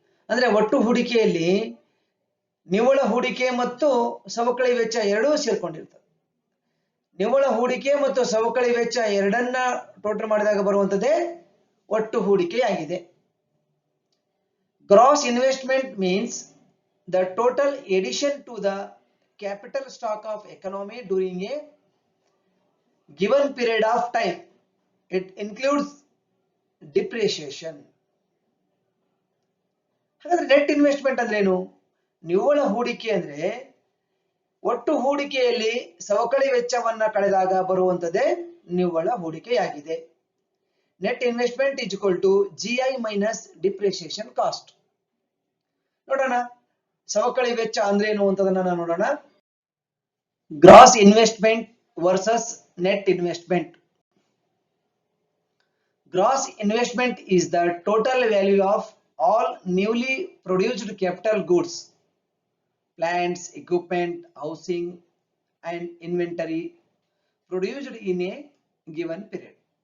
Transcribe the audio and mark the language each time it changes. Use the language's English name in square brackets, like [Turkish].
[Kannada] ಅಂದ್ರೆ ಒಟ್ಟು ಹೂಡಿಕೆಯಲ್ಲಿ ನಿವ್ವಳ ಹೂಡಿಕೆ ಮತ್ತು ಸವಕಳಿ ವೆಚ್ಚ ಎರಡೂ ಸೇರ್ಕೊಂಡಿರ್ತದೆ. ನಿವ್ವಳ ಹೂಡಿಕೆ ಮತ್ತು ಸವಕಳಿ ವೆಚ್ಚ ಎರಡನ್ನ ಟೋಟಲ್ ಮಾಡಿದಾಗ ಬರುವಂತದ್ದೇ ಒಟ್ಟು ಹೂಡಿಕೆಯಾಗಿದೆ. [English] Gross investment means the total addition to the capital stock of economy during a given period of time. It includes depreciation. [Kannada] ಹಾಗಾದ್ರೆ ನೆಟ್ ಇನ್ವೆಸ್ಟ್ಮೆಂಟ್ ಅಂದ್ರೆ ಏನು? ನಿವ್ವಳ ಹೂಡಿಕೆ ಅಂದ್ರೆ ಒಟ್ಟು ಹೂಡಿಕೆಯಲ್ಲಿ ಸವಕಳಿ ವೆಚ್ಚವನ್ನ ಕಳೆದಾಗ ಬರುವಂತದ್ದೇ ನಿವ್ವಳ ಹೂಡಿಕೆಯಾಗಿದೆ. [English] Net investment is equal to GI minus depreciation cost. [Kannada] ನೋಡೋಣ, ಸವಕಳಿ ವೆಚ್ಚ ಅಂದ್ರೆ ಏನು ಅಂತದನ್ನ ನೋಡೋಣ. [English] Gross investment versus net investment. Gross investment is the total value of all newly produced capital goods, plants, equipment, housing, and inventory produced in a given period.